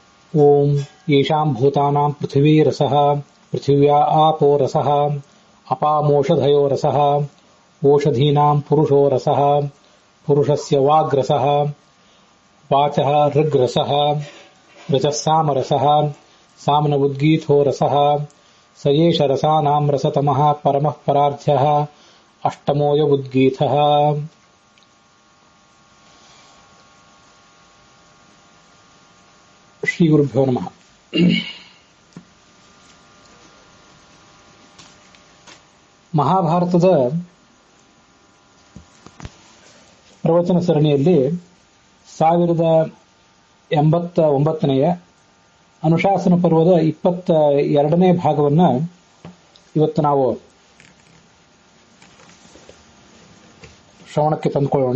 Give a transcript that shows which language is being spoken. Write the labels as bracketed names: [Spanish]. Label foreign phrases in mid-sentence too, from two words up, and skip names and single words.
[Sanskrit] ओम येषां भूतानां पृथिवी रसः पृथिव्या आपो रसः अपामोषधयो रसः ओषधीनां पुरुषो रसः पुरुषस्य वाग्रसः वाचः ऋग्रसः रजः सामरसः साम्न उद्गीतो रसः स एष रसानां रसतमः परमः परार्ध्यः अष्टमोऽय उद्गीतः। ಶ್ರೀ ಗುರುಭ್ಯೋ ನಮಃ. [Kannada] ಮಹಾಭಾರತದ ಪ್ರವಚನ ಸರಣಿಯಲ್ಲಿ 1089ನೇ ಅನುಶಾಸನ ಪರ್ವದ 22ನೇ ಭಾಗವನ್ನು ಇವತ್ತು ನಾವು ಶ್ರವಣಕ್ಕೆ ತಂದುಕೊಳ್ಳೋಣ.